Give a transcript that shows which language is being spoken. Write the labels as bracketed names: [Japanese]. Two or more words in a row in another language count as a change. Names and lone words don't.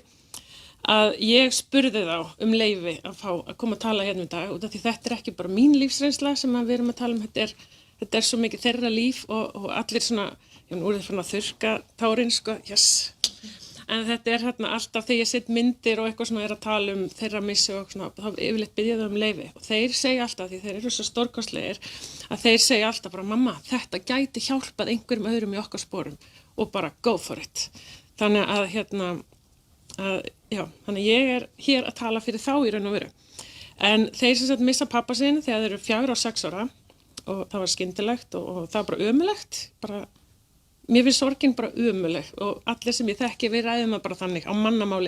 [Icelandic] Að ég spurði þá leyfi að fá að koma að tala hérna í dag út af því þetta ekki bara mín lífsreynsla sem við erum að tala þetta svo mikið þeirra líf og allir svona, já nú eru þeir farin að þurrka tárin sko, yes. en þetta hérna alltaf þegar ég set myndir og eitthvað svona að tala þeirra missi og svona, þá yfirleitt byrja þau leyfi og þeir segja alltaf, því þeir eru svo stórkostlegir, að þeir segja alltaf bara mamma, þetta gæti hjálpað einhverjum öðrum í okkar sporum og bara [English] go for it. [Icelandic] Þannig að þannig ég hér að tala fyrir þá í raun og veru. En þeir sem sagt missa pappa sinn þegar þeir eru 4 og 6 ára og það var skyndilegt og það var bara ömulegt, mér finnst sorgin bara ömuleg og allir sem ég þekki við ræðum það bara þannig á mannamáli.